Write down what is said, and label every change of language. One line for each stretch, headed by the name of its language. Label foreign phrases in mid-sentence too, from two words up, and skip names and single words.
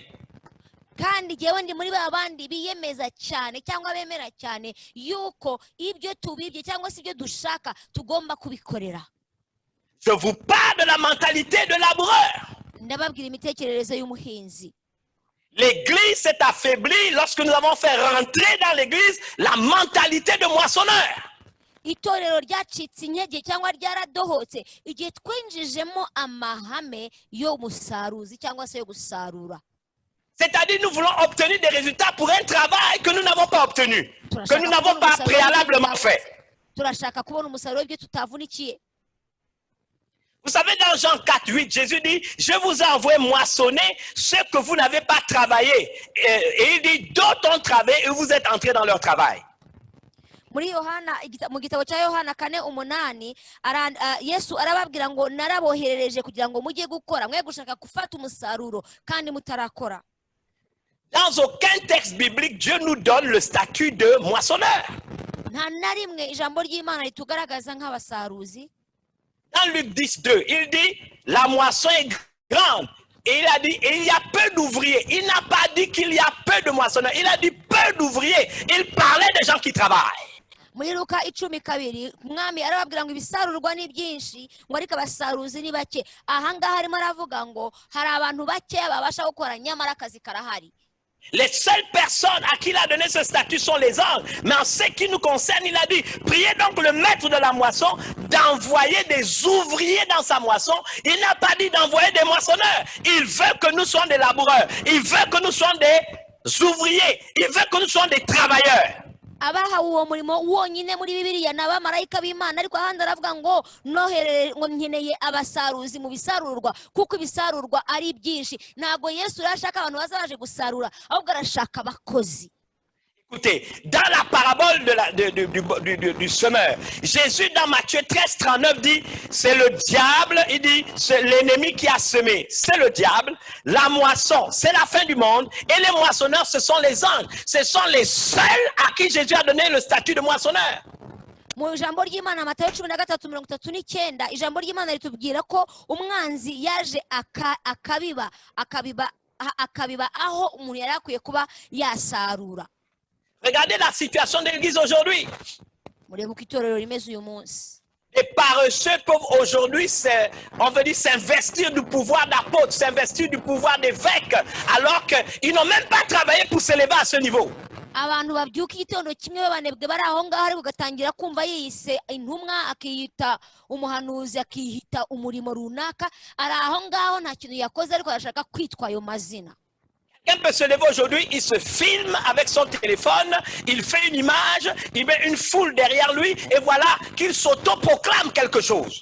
Kinyarwanda: Kandi jyewe ndi muri ba bandi biyemeza cyane cyangwa bemera cyane yuko ibyo tubibye cyangwa se ibyo dushaka tugomba kubikorera.
French: Je vous parle de la mentalité de laboureur.
Kinyarwanda: Ndababwira imitekerereze y'umuhinzi.
French: L'église s'est affaiblie lorsque nous avons fait rentrer dans l'église la mentalité de moissonneur.
Kinyarwanda: Itorero ryacitse intege cyangwa ryaradohotse igihe twinjijemo amahame yo musaruzi cyangwa se yo gusarura.
French: C'est-à-dire nous voulons obtenir des résultats pour un travail que nous n'avons pas obtenu, que nous n'avons pas préalablement fait.
Kinyarwanda: Turashaka kubona umusaruro w'ibyo tutavunikiye.
French: Vous savez, dans Jean 4, 8, Jésus dit, je vous ai envoyé moissonner ce que vous n'avez pas travaillé. Et il dit, d'autres ont travaillé et vous êtes entrés dans leur travail.
Kinyarwanda: Muri Yohana mu gitabo cya Yohana 4:8 Yesu arababwira ngo naraboherereje kugira ngo mujye gukora mwe gushaka gufata umusaruro kandi mutarakora.
French: Dans aucun texte biblique, Dieu nous donne le statut de moissonneur.
Kinyarwanda: Nta na rimwe ijambo ry'Imana ritugaragaza nk'abasaruzi.
French: Dans Luc 10, 2, il dit, la moisson est grande. Et il a dit, il y a peu d'ouvriers. Il n'a pas dit qu'il y a peu de moissonneurs. Il a dit peu parle d'ouvriers, il parlait des gens qui travaillent.
Kinyarwanda: muri Luka 10:2 umwami arababwira ngo ibisarurwa ni byinshi ngo ariko abasaruzi ni bake. Ahangaha arimo aravuga ngo hari abantu bake babasha gukora nyamara akazi karahari.
French: Les seules personnes à qui il a donné ce statut sont les anges. Mais en ce qui nous concerne, il a dit, priez donc le maître de la moisson d'envoyer des ouvriers dans sa moisson. Il n'a pas dit d'envoyer des moissonneurs. Il veut que nous soyons des laboureurs. Il veut que nous soyons des ouvriers. Il veut que nous soyons des travailleurs.
Kinyarwanda: Abaha uwo murimo wonyine muri Bibiliya n'abamarayika b'Imana, ariko ahandi aravuga ngo noherere ngo nkeneye abasaruzi mu bisarurwa kuko ibisarurwa ari byinshi. Ntago Yesu yashaka abantu bazaje gusarura, ahubwo arashaka abakozi.
French: Écoutez, dans la parabole du semeur, Jésus dans Matthieu 13:39 dit, c'est le diable, il dit, c'est l'ennemi qui a semé, c'est le diable, la moisson, c'est la fin du monde, et les moissonneurs, ce sont les anges. Ce sont les seuls à qui Jésus a donné le statut de moissonneur.
Kinyarwanda: Mu ijambo ry'Imana Matayo 13:39 ijambo ry'Imana ritubwira ko umwanzi yaje akabiba aho umuntu yari akwiye kuba yasarura.
French: Regardez la situation de l'église aujourd'hui. Les paresseux peuvent aujourd'hui, on veut dire, s'investir du pouvoir d'apôtre, s'investir du pouvoir d'évêque, alors qu'ils n'ont même pas travaillé pour s'élever à ce niveau.
Kinyarwanda: Abantu babyuka igitondo kimwe babanebwe bari aho ngaho ariko gatangira kumva yiyise intumwa akiyita umuhanuzi akihita umurimo runaka ari aho ngaho nta kintu yakoze ariko arashaka kwitwa ayo mazina.
French: Quelqu'un peut se lever aujourd'hui, il se filme avec son téléphone, il fait une image, il met une foule derrière lui et voilà qu'il s'autoproclame quelque chose.